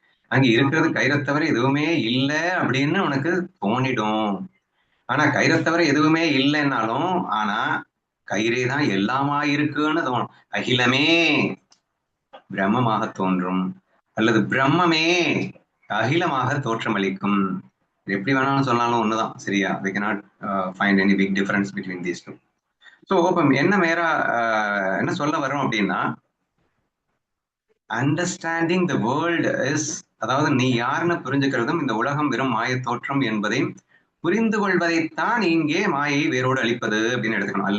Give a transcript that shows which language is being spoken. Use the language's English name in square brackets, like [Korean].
[Tamil] அங்க இருக்கிறது கயிறை தவிர எதுவுமே இல்லை அப்படின்னு உனக்கு தோணிடும். ஆனா கயிறை தவிர எதுவுமே இல்லைன்னாலும் ஆனா கயிறே தான் எல்லாமா இருக்குன்னு தோணும். அகிலமே பிரம்மமாக தோன்றும், அல்லது பிரம்மமே அகிலமாக தோற்றமளிக்கும். எப்படி வேணாலும் சொன்னாலும் ஒண்ணுதான், சரியா? [English] we cannot find any big difference between these two. [Tamil] So இப்போ என்ன சொல்ல வரோம் அப்படின்னா, [English] understanding the world is, [Tamil] அதாவது நீ யாருன்னு புரிஞ்சுக்கிறதும் இந்த உலகம் வெறும் மாய தோற்றம் என்பதை புரிந்து கொள்வதைத்தான் இங்கே மாயை வேரோடு அழிப்பது அப்படின்னு எடுத்துக்கணும்.